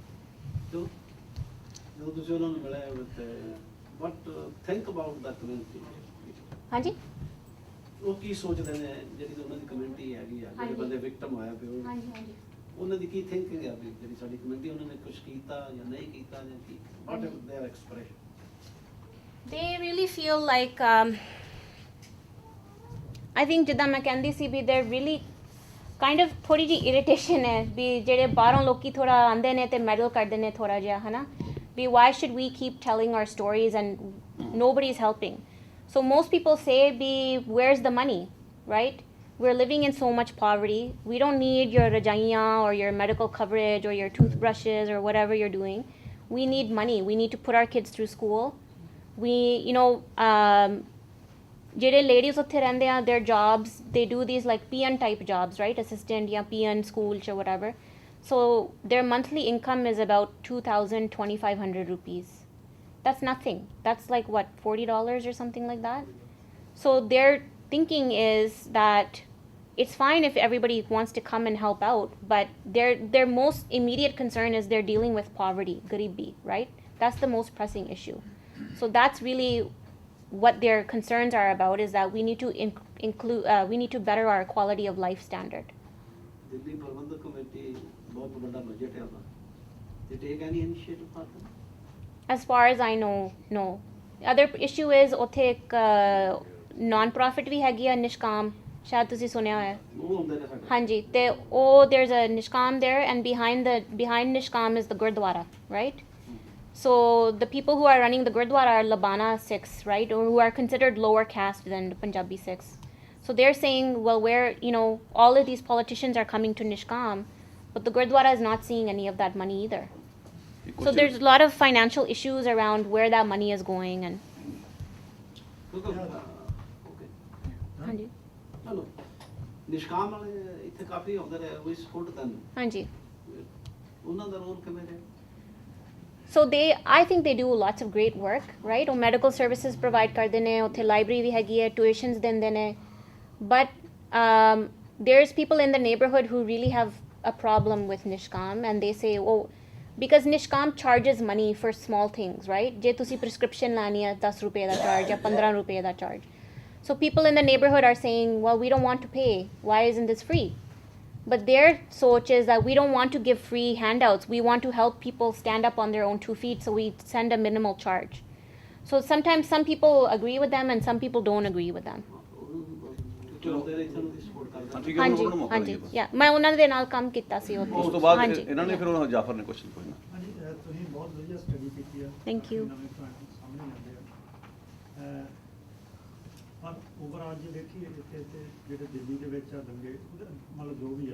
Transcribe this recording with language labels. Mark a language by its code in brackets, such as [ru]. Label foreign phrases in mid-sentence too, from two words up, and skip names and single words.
[pa] ਜਦੋਂ ਤੁਸੀਂ ਉਹਨਾਂ ਨੂੰ ਮਿਲਿਆ [en] but think about the community [pa] ਹਾਂਜੀ ਉਹ ਕੀ ਸੋਚਦੇ ਨੇ ਜਿਹੜੀ ਉਹਨਾਂ ਦੀ ਕਮਿਊਨਿਟੀ ਹੈਗੀ ਆ ਜਿਹੜੇ ਬੰਦੇ ਵਿਕਟਮ ਹੋਇਆ ਪਿਓ ਹਾਂਜੀ ਉਹਨਾਂ ਦੀ ਕੀ ਥਿੰਕਿੰਗ ਹੈ ਵੀ ਜਿਹੜੀ ਸਾਡੀ ਕਮਿਊਨਿਟੀ ਉਹਨਾਂ ਨੇ ਕੁਝ ਕੀਤਾ ਜਾਂ ਨਹੀਂ ਕੀਤਾ ਜਾਂ ਕੀ [en] what is their expression They really feel like I think [pa] ਜਿੱਦਾਂ ਮੈਂ ਕਹਿੰਦੀ ਸੀ ਵੀ [en] they're really kind of [pa] ਥੋੜੀ ਜਿਹੀ [en] irritation [pa] ਹੈ ਵੀ ਜਿਹੜੇ ਬਾਹਰੋਂ ਲੋਕੀ ਥੋੜਾ ਆਉਂਦੇ ਨੇ ਤੇ ਮੈਡਲ ਕਰਦੇ ਨੇ ਥੋੜਾ ਜਿਹਾ ਹਨਾ ਵੀ [en] why should we keep telling our stories and nobody's helping so most people say be where's the money right we're living in so much poverty we don't need your rajaiyan or your medical coverage or your toothbrushes or whatever you're doing we need money we need to put our kids through school we [pa] ਜਿਹੜੇ ladies ਉੱਥੇ ਰਹਿੰਦੇ ਆ [en] their jobs they do these like PN type jobs right assistant ਜਾਂ PN school or whatever so their monthly income is about 2,500 rupees that's nothing that's like what $40 or something like that so their thinking is that it's fine if everybody wants to come and help out but their most immediate concern is they're dealing with poverty garibi right that's the most pressing issue so that's really what their concerns are about is that we need to include we need to better our quality of life standard [pa] ਦਿੱਲੀ ਪ੍ਰਬੰਧਕ ਕਮੇਟੀ ਬਹੁਤ ਵੱਡਾ ਬਜਟ ਹੈ ਉਹਦਾ ਤੇ [en] take any initiative for them as far as I know no other issue is [pa] ਉੱਥੇ ਇੱਕ non-profit ਵੀ ਹੈਗੀ ਆ ਨਿਸ਼ਕਾਮ ਸ਼ਾਇਦ ਤੁਸੀਂ ਸੁਣਿਆ ਹੋਇਆ ਉਹ ਹੁੰਦੇ ਨੇ ਸਾਡੇ ਹਾਂਜੀ ਤੇ ਉਹ [en] there's a nishkam there and behind nishkam is the gurdwara right so the people who are running the gurdwara are Labana Sikhs right or who are considered lower caste than the Punjabi Sikhs So they're saying, well, where, all of these politicians are coming to Nishkam, but the Gurdwara is not seeing any of that money either. So there's a lot of financial issues around where that money is going. And ਓਕੇ [pa] ਹਾਂਜੀ ਚਲੋ ਨਿਸ਼ਕਾਮ ਵਾਲੇ ਇੱਥੇ ਕਾਫੀ ਆਉਂਦੇ ਰਹੇ ਵੀ [en] support then [pa] ਹਾਂਜੀ ਉਹਨਾਂ ਦਾ ਰੋਲ ਕਿਵੇਂ ਰਿਹਾ [en] So I think they do lots of great work, right? [pa] ਉਹ [en] medical services provide [pa] ਕਰਦੇ ਨੇ, ਉੱਥੇ library ਵੀ ਹੈਗੀ ਹੈ, tuitions ਦਿੰਦੇ ਨੇ. [en] But there's people in the neighborhood who really have a problem with Nishkam, and they say, oh, because Nishkam charges money for small things, right? [pa] ਜੇ ਤੁਸੀਂ prescription ਲੈਣੀ ਹੈ 10 ਰੁਪਏ ਦਾ charge ਜਾਂ 15 ਰੁਪਏ ਦਾ charge. [en] So people in the neighborhood are saying, well, we don't want to pay. Why isn't this free? But their soch is that we don't want to give free handouts. We want to help people stand up on their own 2 feet, so we send a minimal charge. So sometimes some people agree with them and some people don't agree with them. [pa] ਚਲਾਉਂਦੇ ਰਹੇ ਇੱਥੇ ਨੂੰ ਸਪੋਰਟ ਕਰਦੇ ਠੀਕ ਹੈ ਹਾਂਜੀ ਉਹਨਾਂ ਨੂੰ ਮੌਕਾ ਹਾਂਜੀ ਦਈਏ ਯਾ ਮੈਂ ਉਹਨਾਂ ਦੇ ਨਾਲ ਕੰਮ ਕੀਤਾ ਸੀ ਉੱਥੇ ਉਸ ਤੋਂ ਬਾਅਦ ਹਾਂਜੀ ਇਹਨਾਂ ਨੇ ਫਿਰ ਉਹਨਾਂ ਜਾਫਰ ਨੇ ਕੁਐਸਚਨ ਪੁੱਛਣਾ ਹਾਂਜੀ ਤੁਸੀਂ ਬਹੁਤ ਵਧੀਆ ਸਟੱਡੀ ਕੀਤੀ ਆ [en] Thank you. [pa] ਨਵੇਂ ਪੁਆਇੰਟ ਸਾਹਮਣੇ ਆਉਂਦੇ ਆ ਪਰ ਓਵਰਆਲ ਜੇ ਦੇਖੀਏ ਇੱਥੇ ਤੇ ਜਿਹੜੇ ਦਿੱਲੀ ਦੇ ਵਿੱਚ ਆ ਦੰਗੇ ਉਹਦੇ ਮਤਲਬ ਜੋ ਵੀ ਆ